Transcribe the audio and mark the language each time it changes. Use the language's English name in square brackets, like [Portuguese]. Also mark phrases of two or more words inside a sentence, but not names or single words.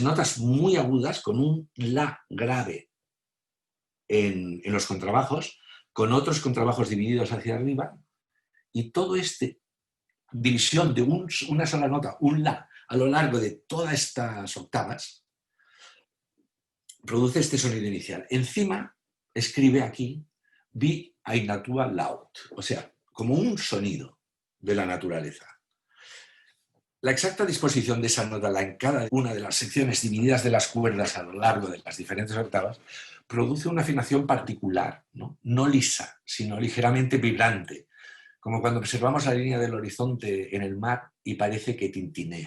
[Spanish] Notas muy agudas con un la grave en los contrabajos, con otros contrabajos divididos hacia arriba, y todo este división de una sola nota, un la, a lo largo de todas estas octavas, produce este sonido inicial. Encima, escribe aquí, [German] wie ein Naturlaut, [Spanish] o sea, como un sonido de la naturaleza. La exacta disposición de esa nota en cada una de las secciones divididas de las cuerdas a lo largo de las diferentes octavas produce una afinación particular, no lisa, sino ligeramente vibrante, como cuando observamos la línea del horizonte en el mar y parece que tintinea.